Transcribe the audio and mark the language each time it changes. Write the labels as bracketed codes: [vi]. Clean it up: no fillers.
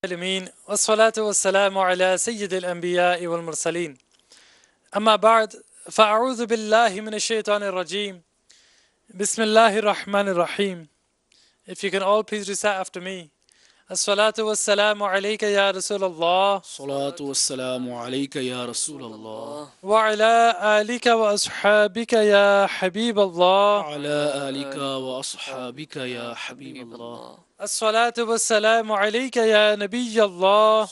[ar] العالمين والصلاة والسلام على سيد الأنبياء والمرسلين أما بعد فاعوذ بالله من الشيطان الرجيم بسم الله الرحمن الرحيم. [en] If you can all please recite after me. [ar] الصلاة والسلام عليك يا رسول الله الصلاة والسلام عليك يا رسول الله وعلى آلك وأصحابك يا حبيب الله وعلى آلك وأصحابك يا حبيب الله الصلاة والسلام عليك يا نبي الله